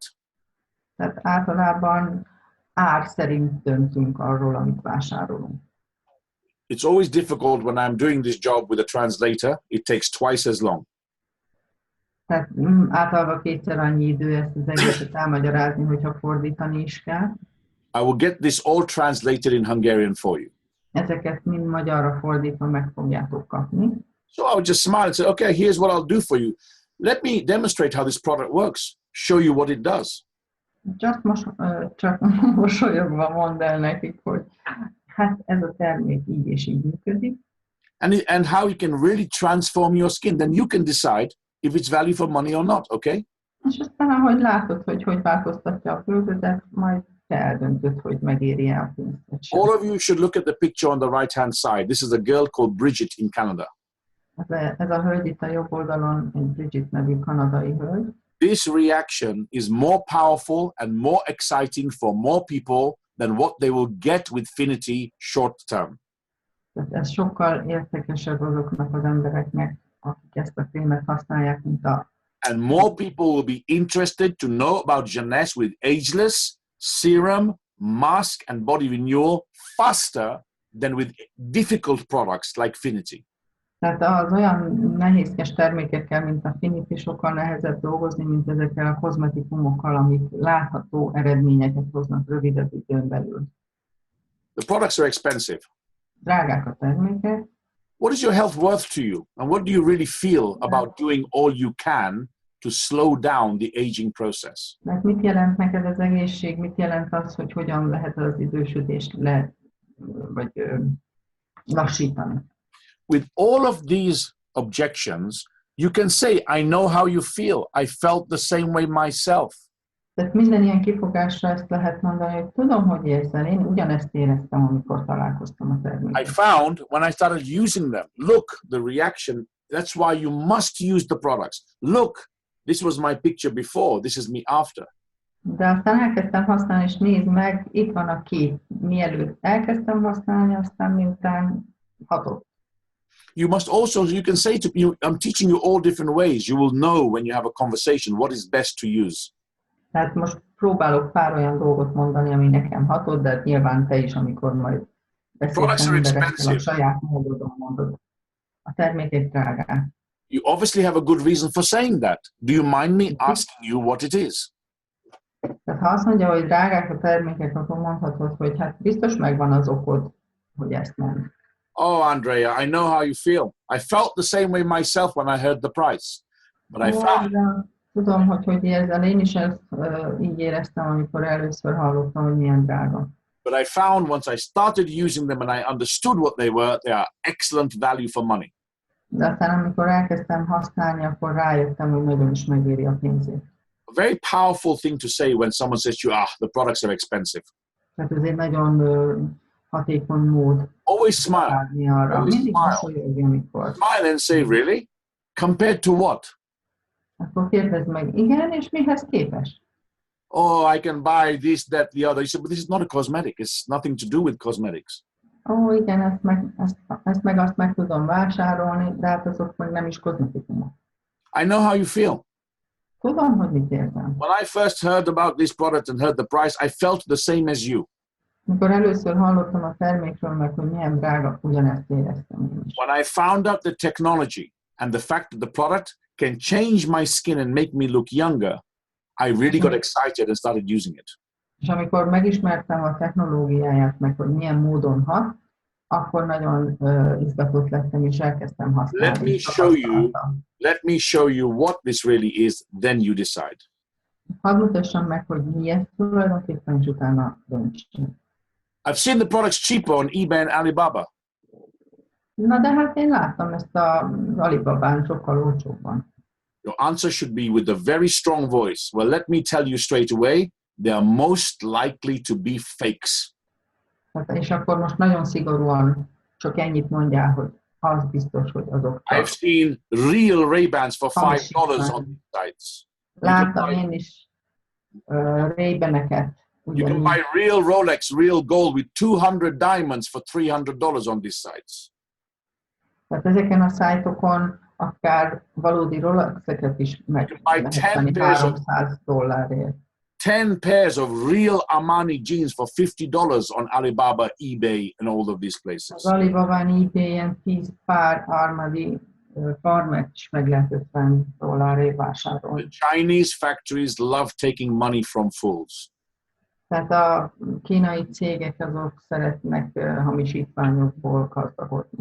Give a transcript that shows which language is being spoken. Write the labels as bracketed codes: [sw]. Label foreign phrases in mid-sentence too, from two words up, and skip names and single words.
[hu] tehát általában ár szerint döntünk arról, amit vásárolunk. [en] It's always difficult when I'm doing this job with a translator. It takes twice as long. [hu] Tehát általában kétszer annyi idő ezt az egészet elmagyarázni, hogyha fordítani is kell. [en] I will get this all translated in Hungarian for you. [hu] Ezeket mind magyarra fordítva meg fogjátok kapni. [en] So I would just smile and say, okay, here's what I'll do for you. Let me demonstrate how this product works. Show you what it does. [hu] Csak mosolyogva mondd el nekik, hogy hát ez a termék így és így működik. [en] And how you can really transform your skin. Then you can decide if it's value for money or not, okay? [hu] És aztán, ahogy látod, hogy változtatja a földet, majd te eldöntöd, hogy megéri-e a pénzt. [en] All of you should look at the picture on the right-hand side. This is a girl called Bridget in Canada. [hu] Ez a hölgy itt a jobb oldalon, egy Bridget nevű kanadai hölgy. [en] This reaction is more powerful and more exciting for more people than what they will get with Finity short term. [hu] Tehát ez sokkal értékesebb azoknak az embereknek, akik ezt a filmet használják, mint a... [en] And more people will be interested to know about Jeunesse with ageless, serum, mask, and body renewal faster than with difficult products like Finity. [hu] Tehát az olyan nehézkes termékekkel, mint a Finity, sokkal nehezebb dolgozni, mint ezekkel a kozmetikumokkal, amik látható eredményeket hoznak rövidebb időn belül. [en] The products are expensive. [hu] Drágák a termékek. [en] What is your health worth to you? And what do you really feel about doing all you can to slow down the aging process? [hu] Mert mit jelent neked az egészség? Mit jelent az, hogy hogyan lehet az idősödést lassítani? [en] With all of these objections, you can say, I know how you feel. I felt the same way myself. [hu] Tehát minden ilyen kifogásra ezt lehet mondani, hogy tudom, hogy érzel. Én ugyanezt éreztem, amikor találkoztam a termékkel. [en] I found when I started using them, look, the reaction, that's why you must use the products. Look, this was my picture before, this is me after. [hu] De aztán elkezdtem használni, és nézd meg, itt van a kép. Mielőtt elkezdtem használni, aztán miután hatott. [en] You must also, you can say to you, I'm teaching you all different ways. You will know when you have a conversation what is best to use. [hu] Tehát most próbálok pár olyan dolgot mondani, ami nekem hatott, de nyilván te is, amikor majd beszélsz emberekkel, a saját módodon mondod. A termékek drágák. [en] You obviously have a good reason for saying that. Do you mind me asking you what it is? [hu] Tehát ha azt mondja, hogy drágák a termékek, akkor mondhatod, hogy hát biztos megvan az okod, hogy ezt nem. [en] Oh, Andrea, I know how you feel. I felt the same way myself when I heard the price. But I found... [hu] Tudom, hogy érzel. Én is ezt így éreztem, amikor először hallottam, hogy milyen drága. [en] But I found once I started using them and I understood what they were, they are excellent value for money. [hu] De aztán, amikor elkezdtem használni, akkor rájöttem, hogy nagyon is megéri a pénzét. [en] A very powerful thing to say when someone says to you, the products are expensive. [hu] Tehát ez egy nagyon hatékony mód. [en] Always smile. [hu] Arra. Mindig mosolyogj, amikor. [en] Smile and say, really? Compared to what? [hu] Akkor kérdezd meg, igen, és mihez képest? [en] Oh, I can buy this, that, the other. You said, but this is not a cosmetic. It's nothing to do with cosmetics. [hu] Ó, igen, azt meg tudom vásárolni, de hát azok meg nem is kozmetikumok. [en] I know how you feel. [hu] Tudom, hogy mit érzem. [en] When I first heard about this product and heard the price, I felt the same as you. [hu] Mikor először hallottam a termékről, meg hogy milyen drága, ugyanezt éreztem én is. [en] When I found out the technology and the fact that the product can change my skin and make me look younger, I really got excited and started using it. [hu] És amikor megismertem a technológiáját, meg hogy milyen módon hat, akkor nagyon izgatott lettem, és elkezdtem használni. [en] Let me show you what this really is, then you decide. [hu] Hadd mutassam meg, hogy mi ez tulajdonképpen, és utána döntsünk. [en] I've seen the products cheaper on eBay and Alibaba. [hu] Na de hát én láttam ezt az Alibabán sokkal olcsóbban. [en] Your answer should be with a very strong voice. Well, let me tell you straight away, they are most likely to be fakes. [hu] És akkor most nagyon szigorúan csak ennyit mondjál, hogy az biztos, hogy azok csak. [en] I've seen real Ray-Bans for $5 on these sites. [hu] Láttam én is Ray-Baneket. [en] You can buy real Rolex, real gold with 200 diamonds for $300 on these sites. [hu] Tehát ezeken a szájtokon akár valódi Rolexeket is meg lehet venni $300. [en] 10 pairs of real Armani jeans for $50 on Alibaba, eBay, and all of these places. [hu] Az Alibabán, eBay-en 10 pár Armani farmet is meg lehet $50 vásárolni. [en] The Chinese factories love taking money from fools. [hu] Tehát a kínai cégek azok szeretnek hamisítványokból gazdagodni.